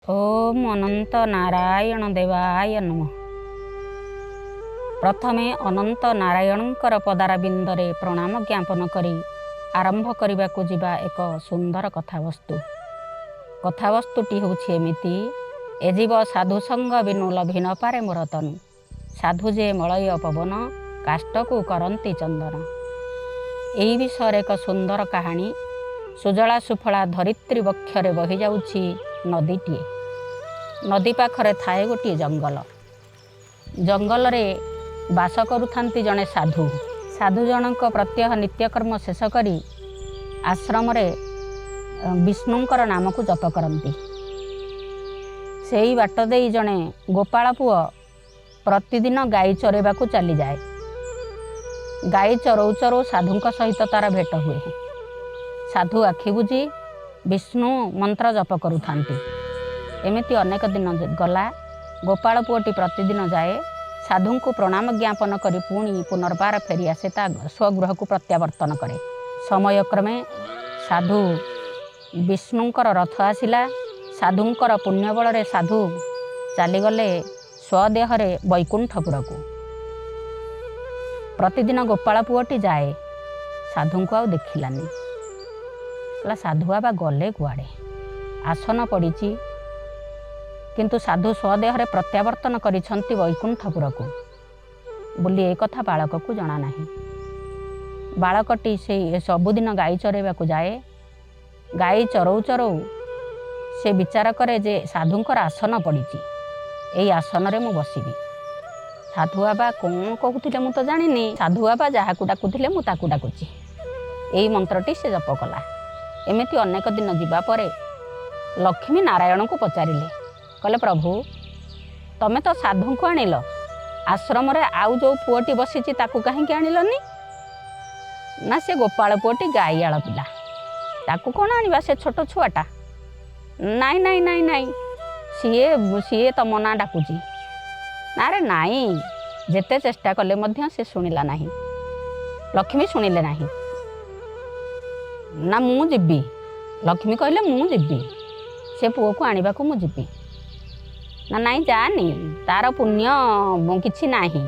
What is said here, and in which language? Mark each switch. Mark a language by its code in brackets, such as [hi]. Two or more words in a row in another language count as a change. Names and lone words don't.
[sa] ओम अनंत नारायण देवाय नमः। [or] ପ୍ରଥମେ ଅନନ୍ତ ନାରାୟଣଙ୍କର ପଦାରବିନ୍ଦରେ ପ୍ରଣାମ ଜ୍ଞାପନ କରି ଆରମ୍ଭ କରିବାକୁ ଯିବା ଏକ ସୁନ୍ଦର କଥାବସ୍ତୁ। କଥାବସ୍ତୁଟି ହେଉଛି ଏମିତି, ଏ ଜୀବ ସାଧୁ ସଙ୍ଗ ବିନୁ ଲଭି ନ ପାରେ ମୋର ତନୁ, ସାଧୁ ଯେ ମଳୟ ପବନ କାଷ୍ଠକୁ କରନ୍ତି ଚନ୍ଦନ। ଏହି ବିଷୟ ଏକ ସୁନ୍ଦର କାହାଣୀ। ସୁଜଳା ସୁଫଳା ଧରିତ୍ରୀ ବକ୍ଷରେ ବହି ଯାଉଛି ନଦୀଟିଏ। ନଦୀ ପାଖରେ ଥାଏ ଗୋଟେ ଜଙ୍ଗଲ। ଜଙ୍ଗଲ ରେ ବାସ କରୁଥାନ୍ତି ଜଣେ ସାଧୁ। ସାଧୁ ଜଣକ ପ୍ରତ୍ୟହ ନିତ୍ୟକର୍ମ ଶେଷ କରି ଆଶ୍ରମ ରେ ବିଷ୍ଣୁଙ୍କର ନାମ କୁ ଜପ କରନ୍ତି। ସେଇ ବାଟ ଦେଇ ଜଣେ ଗୋପାଳ ପୁଅ ପ୍ରତିଦିନ ଗାଈ ଚରେଇବା କୁ ଚାଲି ଯାଏ। ଗାଈ ଚରଉ ଚରଉ ସାଧୁଙ୍କ ସହିତ ତାର ଭେଟ ହୁଏ। ସାଧୁ ଆଖି ବୁଜି ବିଷ୍ଣୁ ମନ୍ତ୍ର ଜପ କରୁଥାନ୍ତି। ଏମିତି ଅନେକ ଦିନ ଗଲା। ଗୋପାଳ ପୁଅଟି ପ୍ରତିଦିନ ଯାଏ, ସାଧୁ କୁ ପ୍ରଣାମ ଜ୍ଞାପନ କରି ପୁଣି ପୁନର୍ବାର ଫେରି ଆସେ ତା ସ୍ୱଗୃହ କୁ ପ୍ରତ୍ୟାବର୍ତ୍ତନ କରେ। ସମୟକ୍ରମେ ସାଧୁ ବିଷ୍ଣୁଙ୍କର ରଥ ଆସିଲା। ସାଧୁଙ୍କର ପୁଣ୍ୟବଳ ରେ ସାଧୁ ଚାଲିଗଲେ ସ୍ୱଦେହରେ ବୈକୁଣ୍ଠପୁର କୁ। ପ୍ରତିଦିନ ଗୋପାଳ ପୁଅଟି ଯାଏ, ସାଧୁ କୁ ଆଉ ଦେଖିଲାନି। କହିଲା ସାଧୁ ବାବା ଗଲେ କୁଆଡ଼େ, ଆସନ ପଡ଼ି କିନ୍ତୁ ସାଧୁ ସ୍ୱଦେହରେ ପ୍ରତ୍ୟାବର୍ତ୍ତନ କରିଛନ୍ତି ବୈକୁଣ୍ଠପୁର କୁ ବୋଲି ଏ କଥା ବାଳକ କୁ ଜଣା ନାହିଁ। ବାଳକଟି ସେ ସବୁଦିନ ଗାଈ ଚରେଇବା କୁ ଯାଏ। ଗାଈ ଚରଉ ଚରଉ ସେ ବିଚାର କରେ ଯେ ସାଧୁଙ୍କର ଆସନ ପଡ଼ି, ଏଇ ଆସନ ରେ ମୁ ବସିବି। ସାଧୁ ବାବା କଉଣ କହୁଥିଲେ ମୁ ତ ଜାଣିନି। ସାଧୁ ବାବା ଯାହା କୁ ଡାକୁଥିଲେ ମୁ ତାକୁ ଡାକୁଛି। ଏଇ ମନ୍ତ୍ରଟି ସେ ଜପ କଲା। ଏମିତି ଅନେକ ଦିନ ଯିବା ପରେ ଲକ୍ଷ୍ମୀ ନାରାୟଣ କୁ ପଚାରିଲେ, କହିଲେ ପ୍ରଭୁ ତମେ ତ ସାଧୁ କୁ ଆଣିଲ, ଆଶ୍ରମ ରେ ଆଉ ଯୋ ପୁଅଟି ବସିଛି ତାକୁ କାହିଁକି ଆଣିଲନି? ନା ସେ ଗୋପାଳ ପୁଅଟି ଗାଈଆଳ ପିଲା, ତାକୁ କଉଣ ଆଣିବା? ସେ ଛୋଟ ଛୁଆଟା। ନାଇଁ ନାଇଁ ନାଇଁ ନାଇଁ ସିଏ ସିଏ ତମ ନା ଡାକୁଛି। ନା ରେ ନାଇଁ, ଯେତେ ଚେଷ୍ଟା କଲେ ମଧ୍ୟ ସେ ଶୁଣିଲା ନାହିଁ। ଲକ୍ଷ୍ମୀ ଶୁଣିଲେ ନାହିଁ। ନା ମୁ ଯିବି। ଲକ୍ଷ୍ମୀ କହିଲେ ମୁ ଯିବି, ସେ ପୁଅ କୁ ଆଣିବା କୁ ମୁ ଯିବି। ନା ନାଇଁ ଜାଣି, ତାର ପୁଣ୍ୟ କିଛି ନାହିଁ।